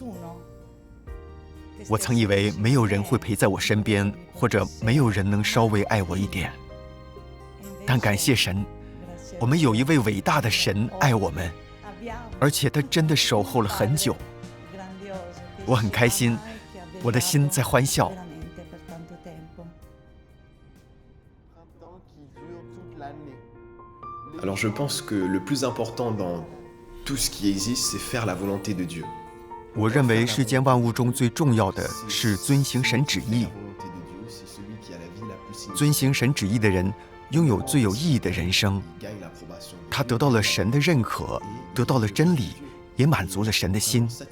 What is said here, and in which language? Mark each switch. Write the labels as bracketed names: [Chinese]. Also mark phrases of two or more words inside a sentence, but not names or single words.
[Chinese] 我曾以为没有人会陪在我身边，或者没有人能稍微爱我一点。但感谢神，我们有一位伟大的神爱我们，而且他真的守候了很久。我很开心，我的心在欢笑。 [French] Alors je pense que le plus important dans tout ce qui existe, c'est faire la volonté de Dieu. [Chinese] 我认为世间万物中最重要的是遵行神旨意。遵行神旨意的人拥有最有意义的人生，他得到了神的认可，得到了真理，也满足了神的心。